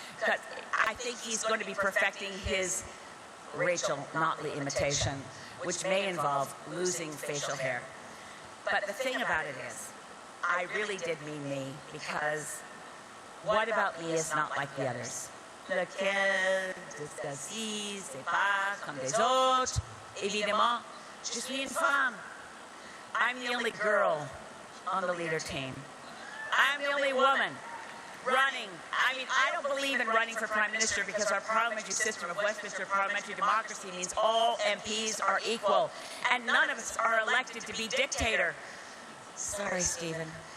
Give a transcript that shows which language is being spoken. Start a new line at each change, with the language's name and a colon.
English: Because I think he's going to be perfecting his Rachel Notley imitation, which may involve losing facial hair. But the thing about it is, I really did mean me, because what about me is not like the others?
French: Lequel de ceci, c'est pas comme des autres. Évidemment, je suis une femme.
English: I'm the only girl on the leader team. I'm the only woman running. I mean, I don't believe in running for Prime Minister because our parliamentary system of Westminster parliamentary democracy means all MPs are equal, and none of us are elected to be dictator. Sorry, Stephen.